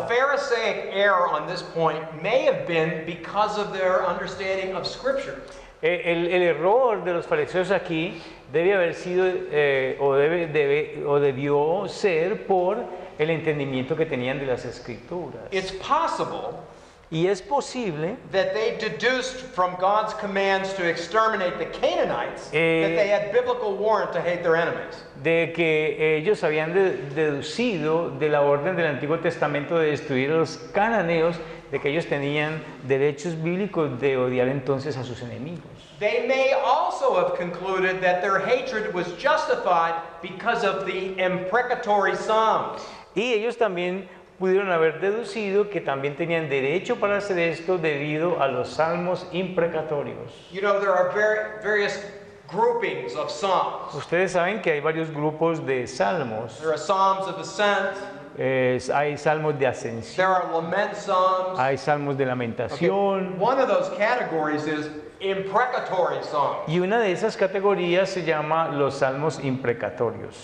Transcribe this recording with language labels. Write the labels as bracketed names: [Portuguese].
[English] Pharisaic error on this point may have been because of their understanding of Scripture. [Spanish] El error de los fariseos aquí debe haber sido o debió ser por el entendimiento que tenían de las escrituras. [English] It's possible [Spanish] Y es posible [English] that they deduced from God's commands to exterminate the Canaanites that they had biblical warrant to hate their enemies. [Spanish] de que ellos habían deducido de la orden del Antiguo Testamento de destruir a los cananeos, de que ellos tenían derechos bíblicos de odiar entonces a sus enemigos. [English] They may also have concluded that their hatred was justified because of the imprecatory Psalms. [Spanish] Y ellos también pudieron haber deducido que también tenían derecho para hacer esto debido a los salmos imprecatorios. [English] You know, there are various groupings of Psalms. [Spanish] Ustedes saben que hay varios grupos de salmos. [English] There are Psalms of Ascent, [Spanish] Hay salmos de [English] there [Spanish] ascensión, [English] are Lament Psalms. [Spanish] hay salmos de [English] Okay, [Spanish] lamentación. [English] one of those categories is imprecatory Psalms. [Spanish] Y una de esas categorías se llama los salmos imprecatorios.